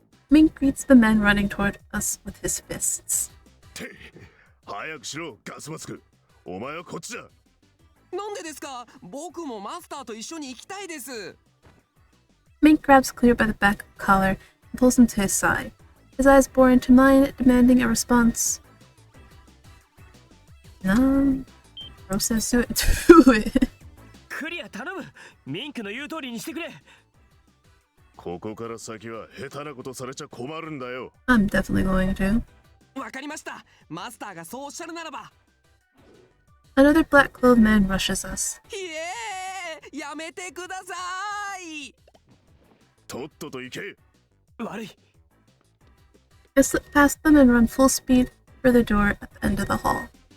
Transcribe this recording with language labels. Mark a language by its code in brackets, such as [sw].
[en] Mink greets the men running toward us with his fists. [ja] て、早くしろ、ガスマスク。お前はこっちだ。なんでですか？僕もマスターと一緒に行きたいです。 [en] Mink grabs Clear by the back of the collar and pulls him to his side. His eyes bore into mine, demanding a response. No. Bro says do it. Do it. [ja] クリア頼む。ミンクの言う通りにしてくれ。ここから先は下手なことされちゃ困るんだよ。 [en] I'm definitely going to. [ja] わかりました。マスターがそうおっしゃるならば。 [en] Another black-clothed man rushes us. [ja] イエーイ。やめてください。とっとと行け。悪い。 [en] I slip past them and run full speed for the door at the end of the hall.